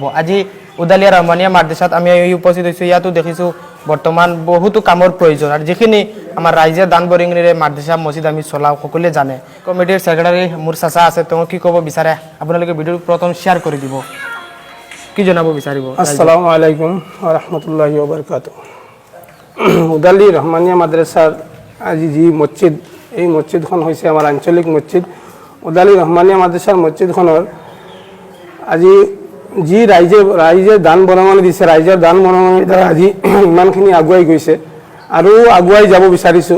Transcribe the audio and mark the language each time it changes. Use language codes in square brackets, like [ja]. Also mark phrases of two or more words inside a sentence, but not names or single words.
[as] আজি উদালিয়া ৰহমানিয়া মাদ্ৰাসাত আমি উপস্থিত হৈছোঁ। ইয়াতো দেখিছোঁ বৰ্তমান বহুতো কামৰ প্ৰয়োজন আৰু যিখিনি আমাৰ ৰাইজে দান বৰঙণিৰে মাদ্ৰাসা মছজিদ আমি চলাওঁ সকলোৱে জানে। কমিটিৰ ছেক্ৰেটাৰী মোৰ চাচা আছে, তেওঁ কি ক'ব বিচাৰে আপোনালোকে ভিডিঅ'টো প্ৰথম শ্বেয়াৰ কৰি দিব, কি জনাব বিচাৰিব? [ar] السلام عليكم ورحمة الله وبركاته. [as] উদালি রহমানিয়া মাদ্রাসার আজি যি মসজিদ, এই মসজিদখন হৈছে আমাৰ আঞ্চলিক মসজিদ। উদালি রহমানিয়া মাদ্রাসাৰ মসজিদখনৰ আজি যি ৰাইজে দান বৰঙণি দিছে, ৰাইজৰ দান বৰঙণিৰ দ্বাৰা আজি ইমানখিনি আগুৱাই গৈছে আৰু আগুৱাই যাব বিচাৰিছোঁ।